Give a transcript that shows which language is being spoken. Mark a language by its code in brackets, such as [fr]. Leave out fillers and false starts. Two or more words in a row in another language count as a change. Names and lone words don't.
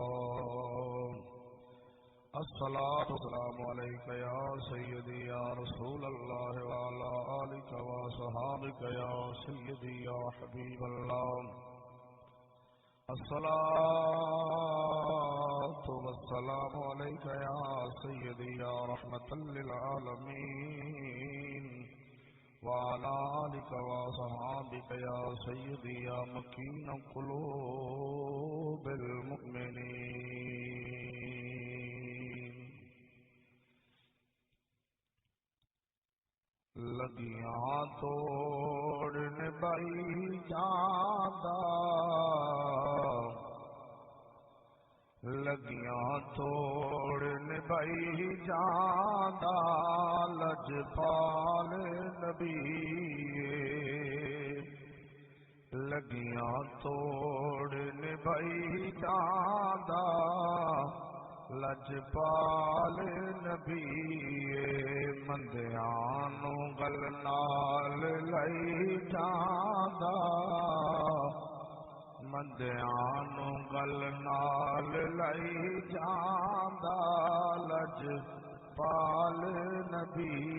[ar] الصلاة والسلام عليك يا سيدي يا رسول الله وعلى آلك وصحابك يا سيدي يا حبيب الله الصلاة والسلام عليك يا سيدي يا رحمة للعالمين وعلى آلك وصحابك يا سيدي يا مكين قلوب [pa] المؤمنين لگیاں توڑنے بائی جاندہ لگیاں توڑنے بائی جاندہ لجپال نبی لگیاں توڑنے بائی جاندہ لجپال نبی مندیانو گل نال لئی جاندہ مندیانو گل نال لئی جاندہ لجپال نبی